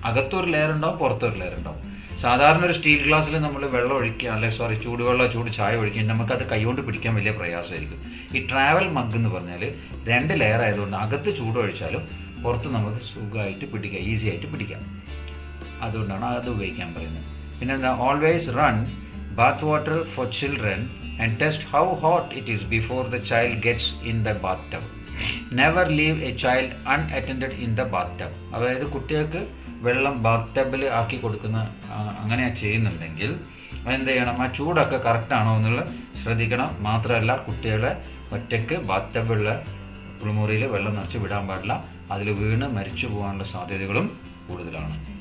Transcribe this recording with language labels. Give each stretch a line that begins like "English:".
Malayalam: അകത്തൊരു ലെയർ ഉണ്ടാവും, പുറത്തൊരു ലെയർ ഉണ്ടാവും. സാധാരണ ഒരു സ്റ്റീൽ ഗ്ലാസ്സിൽ നമ്മൾ വെള്ളം ഒഴിക്കുക, അല്ലെങ്കിൽ ചൂടുവെള്ളം ചൂട് ചായ ഒഴിക്കുക, നമുക്കത് കൈകൊണ്ട് പിടിക്കാൻ വലിയ പ്രയാസമായിരിക്കും. ഈ ട്രാവൽ മഗ് എന്ന് പറഞ്ഞാൽ 2 ലെയർ ആയതുകൊണ്ട് അകത്ത് ചൂടൊഴിച്ചാലും പുറത്ത് നമുക്ക് സുഖമായിട്ട് പിടിക്കാം, ഈസി ആയിട്ട് പിടിക്കാം. അതുകൊണ്ടാണ് അത് ഉപയോഗിക്കാൻ പറയുന്നത്. പിന്നെ എന്താ,
English: Always run bath water for children and test how hot it is before the child gets in the bathtub. Never leave a child unattended in the bathtub.
Malayalam: അതായത് കുട്ടികൾക്ക് വെള്ളം ബാത്ത് ടബിൽ ആക്കി കൊടുക്കുന്ന അങ്ങനെ ചെയ്യുന്നുണ്ടെങ്കിൽ എന്ത് ചെയ്യണം, ആ ചൂടൊക്കെ കറക്റ്റാണോ എന്നുള്ളത് ശ്രദ്ധിക്കണം. മാത്രമല്ല കുട്ടികളെ ഒറ്റയ്ക്ക് ബാത്ത് ടബിലുള്ള കുളിമുറിയിൽ വെള്ളം നിറച്ച് വിടാൻ പാടില്ല. അതിൽ വീണ് മരിച്ചു പോകാനുള്ള സാധ്യതകളും കൂടുതലാണ്.